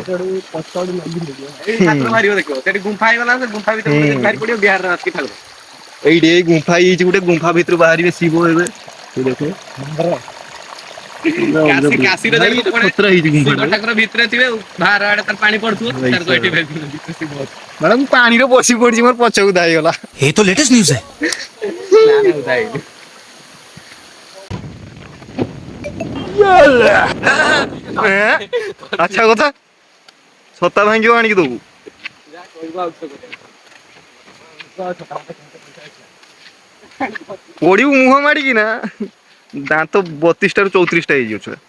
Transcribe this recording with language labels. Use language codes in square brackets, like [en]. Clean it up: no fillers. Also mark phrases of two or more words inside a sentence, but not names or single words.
[or] ଏଇ ଠାକୁର ବାହାରିବ ଦେଖିବ ସେଠି ଗୁମ୍ଫା ହେଇଗଲା ଗୁମ୍ଫା ଭିତରେ ଗୋଟେ ବାହାରି ପଡିବ ବିହାରରେ ଆସିକି ଠାକୁର। ଏଇଠି ଏଇ ଗୁମ୍ଫା ହେଇଯାଇଛି ଗୋଟେ ଗୁମ୍ଫା ଭିତରୁ ବାହାରିବେ ଶିବ ଏବେ। ଦେଖ କାଶୀର ଭାଇ ଯେମିତି ପଡେ ଖତରା ହେଇଛି ଶିବ ଗୁମ୍ଫାଟା। ଠାକୁର ଭିତରେ ଥିବେ ବାହାର ଆଡେ ତାର ପାଣି ପଡୁଥିବ ତାର ଏଠି ମ୍ୟାଡମ ମୁଁ ପାଣିରେ ବସି ପଡିଛି ମୋର ପଛ ଉଦା ହେଇଗଲା। [hi] ये तो लेटेस्ट न्यूज़ है। [or] ଆଚ୍ଛା କଥା ଛତା ଭାଙ୍ଗିବ ଆଣିକି ଦବୁ। ପଡିବୁ ମୁହଁ ମାଡିକି ନା ଦାନ୍ତ 32 ଟାରୁ 34ଟା ହେଇଯିବ ଛୁଆ।